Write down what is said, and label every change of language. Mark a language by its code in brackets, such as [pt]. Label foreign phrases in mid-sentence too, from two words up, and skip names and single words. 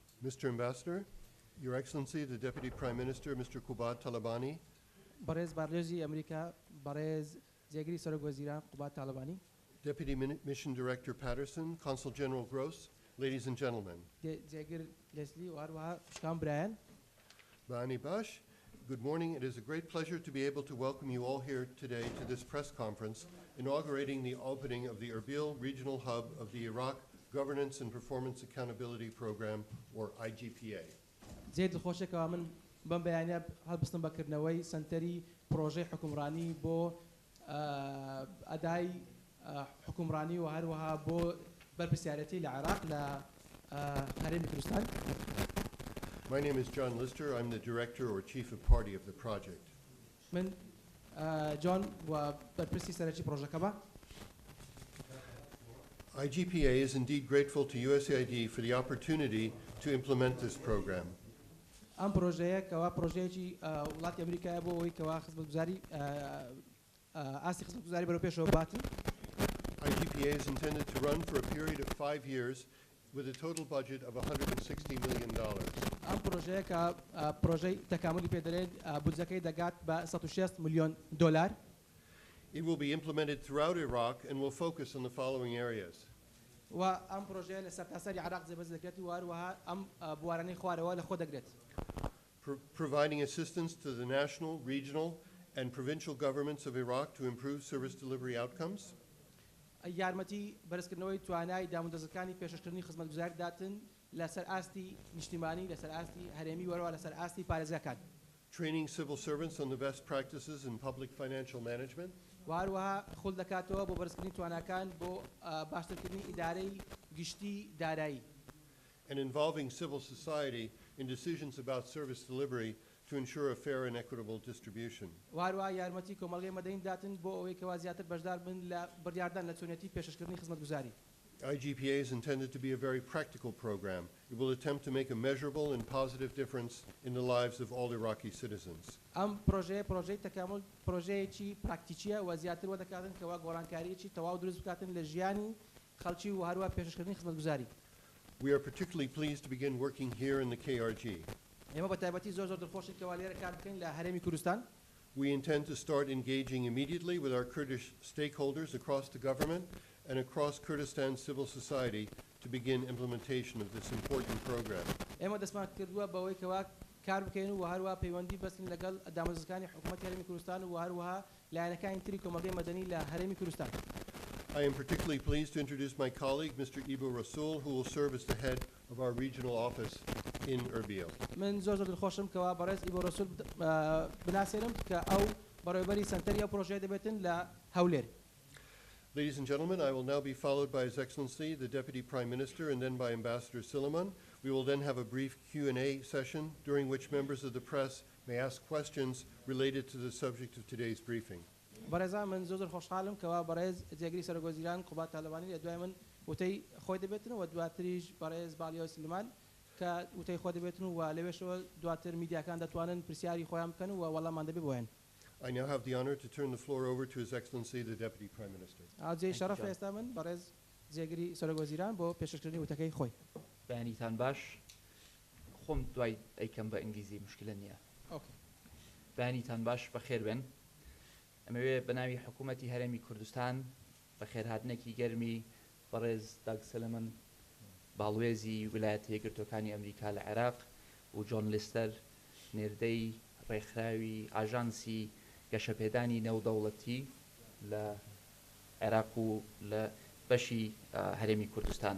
[en] Mr. Ambassador, Your Excellency, the Deputy Prime Minister, Mr. قوباد طالبانی, [ckb] برز بارلوزی أمریکا برز جێگری سەرۆک وەزیران قوباد طالبانی [en] Deputy Mission Director Patterson, Consul General Gross, ladies and gentlemen. [ckb] جێگر لێسلی و هەروەها شکام برایەن بەیانی باش, [en] good morning. It is a great pleasure to be able to welcome you all here today to this press conference inaugurating the opening of the Erbil Regional Hub of the Iraq Governance and Performance Accountability Program, or IGPA. [ckb] زێ دڵخۆشێکەوە من بەم بەیانە هەڵبستم بەکردنەوەی سنتەری پرۆژەی حکومڕانی بۆ ئەدای حکومڕانی و هەروەها بۆ بەرپرسیارەتی لە عێراق لە هەرێمی کوردستان. [en] My name is John Lister. I'm the director or chief of party of the project. [ckb] من جۆن و بەرپرسی سەرەکی پرۆژەکەمە. [en] IGPA is indeed grateful to USAID for the opportunity to implement this program. [ckb] ئەم پرۆژەیە کەوا پرۆژەیەکی وڵاتی ئەمریکایە بۆ ئەوەی کەوا خزمەتگوزاری ئاستی خزمەتگوزاری بەرەو پێشەوە باتی. [en] IGPA is intended to run for a period of 5 years with a total budget of $160 million. [ckb] ئەم پرۆژەیە کە پرۆژەی تەکاملی پێدەرێت بودجەکەی دەگات بە 160 ملیۆن دۆلار. [en] It will be implemented throughout Iraq and will focus on the following areas. [ckb] و ئەم پرۆژەیە لە سەرتاسەری عێراق جێبەجێ دەکرێت و هەروەها ئەم بوارانەی خوارەوە لە خۆ دەگرێت. [en] Providing assistance to the national, regional, and provincial governments of Iraq to improve service delivery outcomes. [ckb] یارمەتی بەرزکردنەوەی توانای دامودەزەکانی پێشکردنی خزمەتگوزاری داتن لەسەر ئاستی نیشتیمانی لەسەر ئاستی هەرێمی وەرەوە لەسەر ئاستی پارێزگاکان. [en] Training civil servants on the best practices in public financial management. [ckb] و هەروەها خۆڵ دەکاتەوە بۆ بەرزکردنی تواناکان بۆ باشترکردنی ئیدارەی گشتی دارایی. [en] And involving civil society in decisions about service delivery to ensure a fair and equitable distribution. [ckb] و هەروەها یارمەتی کۆمەڵگەی مەدەنی داتن بۆ ئەوەی کەوا زیاتر بەشدار بن لە بڕیاردان لە چۆنیەتی پێشکردنی خزمەتگوزاری. [en] IGPA is intended to be a very practical program. It will attempt to make a measurable and positive difference in the lives of all Iraqi citizens. [ckb] ئەم پرۆژەی تەکامل پرۆژەیەکی پراکتیکیە و زیاتر وە دەکاتن کەوا گۆڕانکاریەکی تەواو دروست بکاتن لە ژیانی خەڵکی و هەروەها پێشکردنی خزمەتگوزاری. [en] We are particularly pleased to begin working here in the KRG. [ckb] ئێمە بە تایبەتی زۆر دڵخۆشین کەوا لێرە کار بکەین لە هەرێمی کوردستان. [en] We intend to start engaging immediately with our Kurdish stakeholders across the government and across Kurdistan civil society to begin implementation of this important program. [ckb] ئێمە دەستمان کردووە بەوەی کەوا کار بکەین و هەروەها پەیوەندی بەستین لەگەڵ دامەزەکانی حکوومەتی هەرێمی کوردستان و هەروەها لایەنەکانی تری کۆمەڵگەی مەدەنی لە هەرێمی کوردستان. [en] I am particularly pleased to introduce my colleague, Mr. Ibo Rasool, who will serve as the head of our regional office in Erbil. [ckb] من زۆر دڵخۆشم کەوا بەڕێز ئیبۆ ڕەسوول بناسێنم کە ئەو بەڕێوەبەری سەنتەری ئەو پرۆژەیە دەبێتن لە هەولێر. [en] Ladies and gentlemen, I will now be followed by His Excellency, the Deputy Prime Minister, and then by Ambassador Suleiman. We will then have a brief Q&A session during which members of the press may ask questions related to the subject of today's briefing. [ckb] بەڕێزان من زۆر خۆشحاڵم کەوا بەڕێز جێگری سەرۆک وەزیران قوباد طالبانی لە دوای من وتەی خۆی دەبێتن و دواتریش بەڕێز باڵیۆ سلمان کە وتەی خۆ دەبێتن و لەوێشەوە دواتر میدیاکان دەتوانن پرسیاری خۆیان بکەن و وەڵامان دەبێ بۆیان. [en] I now have the honor to turn the floor over to His Excellency, the Deputy Prime Minister. [ckb] ئاجێ شەرەف ئێستا من بەڕێز جێگری سەرۆک وەزیران بۆ پێشکردنی وتەکەی خۆی. بەیانیتان باش. خۆم دوای ئەیکەم بە ئینگلیزی مشکلە نییە. بەیانیتان باش بەخێر بن. ئەمەوێ بە ناوی حکوومەتی هەرێمی کوردستان بە خێرهاتنێکی گەرمی بەڕێز داگ سلەمەن باڵوێزی ویلایەتە یەکگرتووەکانی ئەمریکا لە عێراق و جۆن لیستەر نێردەی ڕێکخراوی ئاژانسی گەشەپێدانی نێودەوڵەتی لە عێراق و لە بەشی هەرێمی کوردستان.